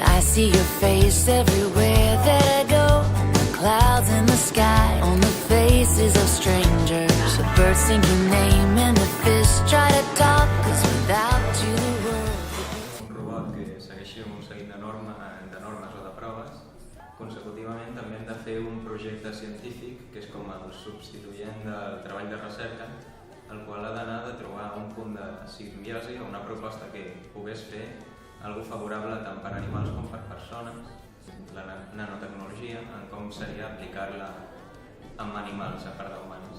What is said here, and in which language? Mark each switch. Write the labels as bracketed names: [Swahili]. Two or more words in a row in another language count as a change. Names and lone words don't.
[English] see your face everywhere that I go. The clouds in the sky, on the faces of strangers. The birds sing your name and the fish try to talk, 'cause without you the world... [Catalan] Un robot que segueixi un seguit de normes o de proves. Consecutivament també hem de fer un projecte científic que és com el substituent del treball de recerca, el qual ha d'anar de trobar un punt de simbiosi o una proposta que pogués fer algo favorable tant per animals com per persones, la nanotecnologia, en com seria aplicar-la amb animals a part d'humans.